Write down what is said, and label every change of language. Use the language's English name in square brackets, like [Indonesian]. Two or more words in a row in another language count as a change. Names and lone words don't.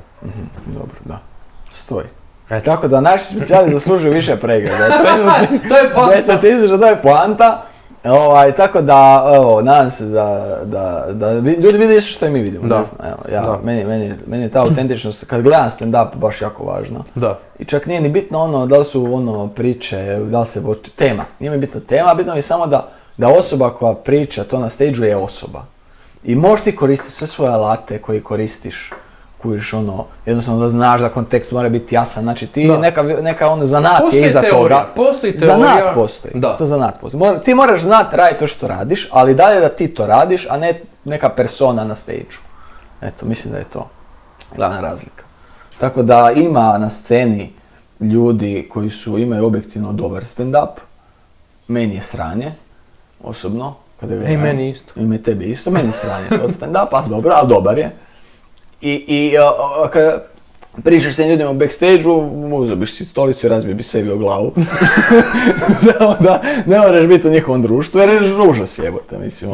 [Croatian] Dobro, da. Stoji. Tako da naši specijali zaslužuju više pregleda. To je poanta. 10.000, to je poanta. Tako da, nadam se da ljudi vide isto što i mi vidimo. Da. Meni je ta autentičnost, kad gledam stand-up, baš jako važna. Da. I čak nije ni bitno da li su priče, da li se tema. Nije mi bitno tema, bitno mi samo da osoba koja priča to na stage-u je osoba. I možeš ti koristiti sve svoje alate koje koristiš Kužiš ono, jednostavno da znaš da kontekst mora biti jasan, znači ti Da. neka ono zanat Postoji je iza teorija, toga. postoji teorija. Zanat postoji, Da. to zanat postoji. Ti moraš znati raditi to što radiš, ali dalje da ti to radiš, a ne neka persona na stage-u. Eto, mislim da je to glavna razlika. Tako da ima na sceni ljudi koji imaju objektivno dobar stand-up. Meni je sranje, osobno. Kada ga gledam. meni isto. I tebi isto, meni je sranje od stand-upa, dobro, ali dobar je. I kada pričaš s tim ljudima u backstage-u, uzeo biš si stolicu i razbio bi sebi o glavu. Samo da ne moraš biti u njihovom društvu, jer je užas jebote, mislim.